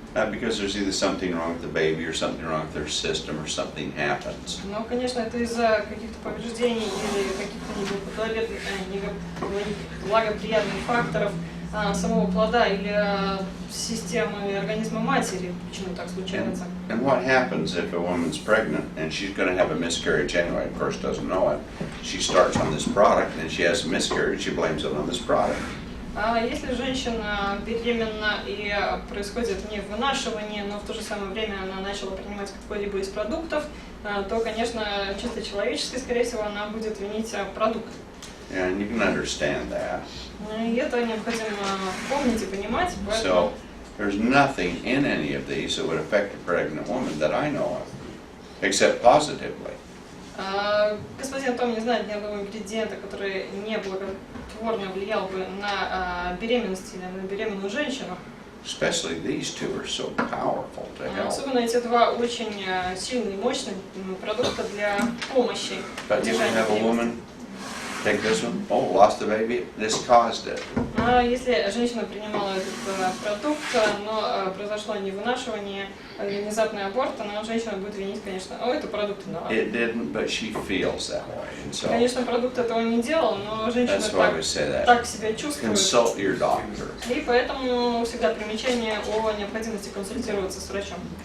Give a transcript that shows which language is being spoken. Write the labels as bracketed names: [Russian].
[English] Because there's either something wrong with the baby or something wrong with their system or something happens. [Russian] Но, конечно, это из-за каких-то повреждений или каких-то неблагоприятных факторов самого плода или системы организма матери, почему так случается. [English] And what happens if a woman's pregnant and she's going to have a miscarriage anyway, of course doesn't know it. She starts on this product and she has a miscarriage, she blames it on this product. [Russian] Если женщина беременна и происходит не вынашивание, но в то же самое время она начала принимать какой-либо из продуктов, то, конечно, чисто человечески, скорее всего, она будет винить продукт. [English] And you can understand that. [Russian] И это необходимо помнить и понимать. [English] So there's nothing in any of these that would affect a pregnant woman that I know of, except positively. [Russian] Господин Том не знает ни одного ингредиента, который не благотворно влиял бы на беременность или на беременную женщину. [English] Especially these two are so powerful to help. [Russian] Особенно эти два очень сильные и мощные продукта для помощи. [English] But you can have a woman take this one, oh, lost the baby, this caused it. [Russian] А если женщина принимала этот продукт, но произошло невынашивание, внезапный аборт, она женщина будет винить, конечно, это продукт виноват. [English] It didn't, but she feels that way, and so [Russian] Конечно, продукт этого не делал, но женщина [English] that's why we say that. [Russian] так себя чувствует. [English] Consult your doctor. [Russian] И поэтому всегда примечание о необходимости консультироваться с врачом.